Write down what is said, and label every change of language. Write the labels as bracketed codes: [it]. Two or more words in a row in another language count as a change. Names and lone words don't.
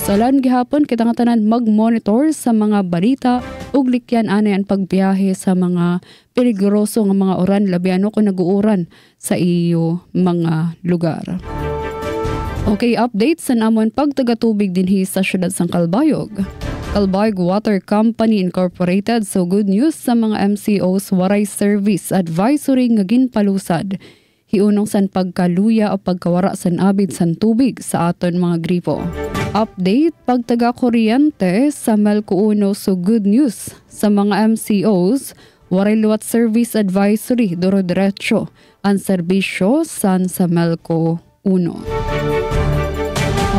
[war] So lan gihapon kita nga tanan mag-monitor sa mga balita ug likyan anay ang pagbiyahe sa mga peligroso nga mga oran labi kung nag-uuran sa iyo mga lugar. Okay, update sa namon pagtagatubig dinhi sa syudad sang Calbayog. Calbayog Water Company Incorporated, so [en] good news [war] sa mga MCOs waray [en] service advisory [war] nga ginpalusad. Hiunong san pagkaluya o pagkawara san abid san tubig sa aton mga gripo. Update pagtaga kuryente sa Melco Uno, so [en] good news [war] sa mga MCOs waray luwat [en] service advisory [war] duro-diretso ang serbisyo San Samelco 1.